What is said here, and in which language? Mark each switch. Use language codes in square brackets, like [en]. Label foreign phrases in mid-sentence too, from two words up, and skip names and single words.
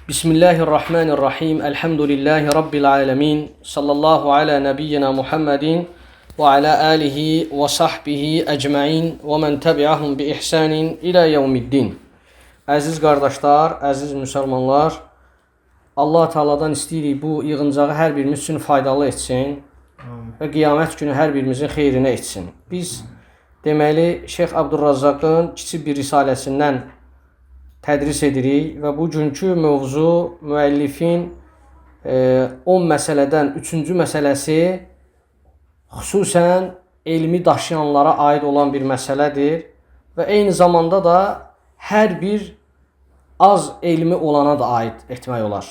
[ar] بسم الله الرحمن الرحيم. الحمد لله رب العالمين. صلى الله على نبينا محمد وعلى آله وصحبه أجمعين ومن تبعهم بإحسان إلى يوم الدين. [az] Əziz qardaşlar, əziz müsəlmanlar, Allah Teala'dan istəyirik bu yığıncağı hər birimiz üçün faydalı etsin və qiyamət günü hər birimizin xeyrinə etsin. Biz deməli Şeyx Abdurrazzaqın kiçik bir risaləsindən tədris edirik və bugünkü mövzu müəllifin 10 məsələdən 3-cü məsələsi xüsusən elmi daşıyanlara aid olan bir məsələdir və eyni zamanda da hər bir az elmi olana da aid etmək olar.